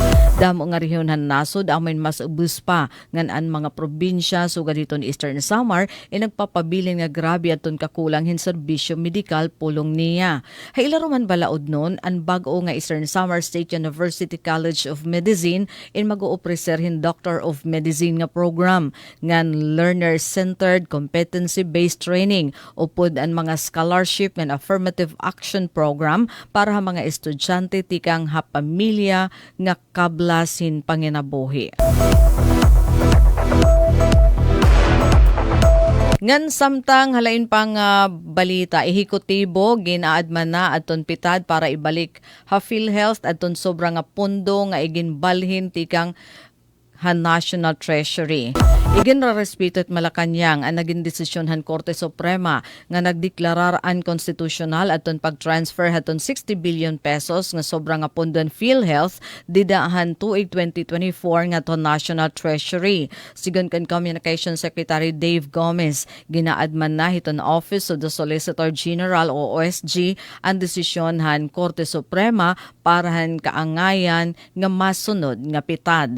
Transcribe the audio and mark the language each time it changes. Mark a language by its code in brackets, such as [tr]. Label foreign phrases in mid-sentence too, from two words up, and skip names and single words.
[war] Damo nga rehiyonhan nasod amin mas ubos pa ngan ang mga probinsya sugad hiton Eastern Samar nagpapabilin nga grabe aton kakulang hin serbisyo medikal pulong niya. Hailaruman balaod nun ang bag-o nga Eastern Samar State University College of Medicine in mag-oopreser hin Doctor of Medicine nga program ngan [en] learner-centered competency-based training [war] upod ang mga [en] scholarship and affirmative action program [war] para sa mga estudyante tikang ha pamilya nga kablasin panginabuhi. Ngan samtang halain pang balita, ihikutibo ginaadman na aton pitad para ibalik ha PhilHealth aton sobra nga pundo nga iginbalhin tikang ha National Treasury. Iginrarespeto at Malacanang ang naging desisyon han Korte Suprema nga nagdeklarar unconstitutional aton pag-transfer haton 60 billion pesos nga sobra nga pundon PhilHealth didahan tuig 2024 nga to National Treasury. Sigon kan Communication Secretary Dave Gomez, ginaadman na hiton Office of the Solicitor General o OSG ang desisyon han Korte Suprema para han kaangayan nga masunod nga pitad.